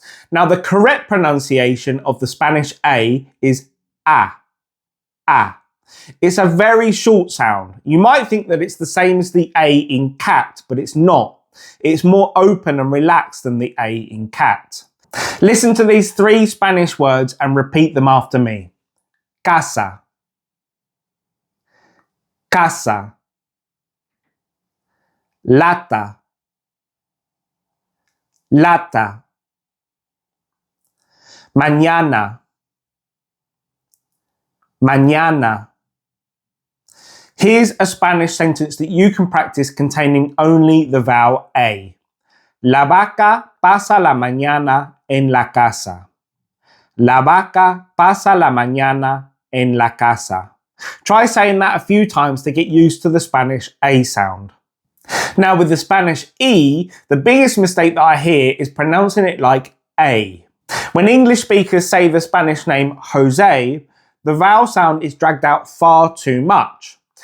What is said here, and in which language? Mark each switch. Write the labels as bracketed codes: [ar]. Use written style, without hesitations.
[en] Now, the correct pronunciation of the Spanish A is A. It's a very short sound. You might think that it's the same as the A in cat, but it's not. It's more open and relaxed than the A in cat. Listen to these 3 Spanish words and repeat them after me. [es] Casa, casa, lata, lata, mañana, mañana. [en] Here's a Spanish sentence that you can practice containing only the vowel A. La vaca pasa la mañana en la casa. [es] La vaca pasa la mañana en la casa. [en] Try saying that a few times to get used to the Spanish A sound. Now with the Spanish E, the biggest mistake that I hear is pronouncing it like A. When English speakers say the Spanish name Jose, the vowel sound is dragged out far too much.